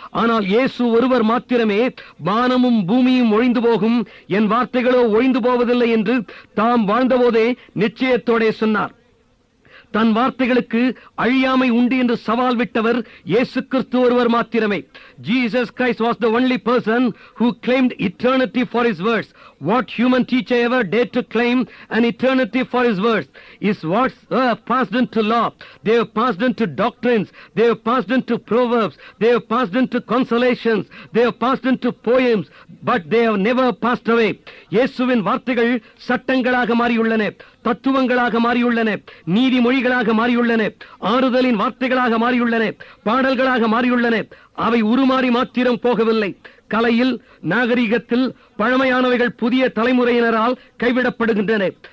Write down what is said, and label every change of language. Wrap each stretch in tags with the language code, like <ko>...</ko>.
<ta>ஆனால் இயேசு ஒருவர் மாத்திரமே வானமும் பூமியும் ஒழிந்து போகும், என் வார்த்தைகளோ ஒழிந்து போவதில்லை என்று தாம் வாழ்ந்தபோதே நிச்சயத்தோடே சொன்னார். தன் வார்த்தைகளுக்கு அழியாமை உண்டு என்று சவால் விட்டவர் இயேசு கிறிஸ்து ஒருவர் மாத்திரமே.</ta> <en>Jesus Christ was the only person who claimed eternity for his words. What human teacher ever dared to claim an eternity for his words? His words were passed into law. They were passed into doctrines. They were passed into proverbs. They were passed into consolations. They were passed into poems. But they have never passed away.</en> <ta>இயேசுவின் வார்த்தைகள் சட்டங்களாக மாறியுள்ளன, தத்துவங்களாக மாறியுள்ளன, நீதிமொழிகளாக மாறியுள்ளன, ஆறுதலின் வார்த்தைகளாக மாறியுள்ளன, பாடல்களாக மாறியுள்ளன. அவை உருமாறி மாத்திரம் போகவில்லை. கலையில், நாகரிகத்தில் பழமையானவைகள் புதிய தலைமுறையினரால் கைவிடப்படுகின்றன.</ta>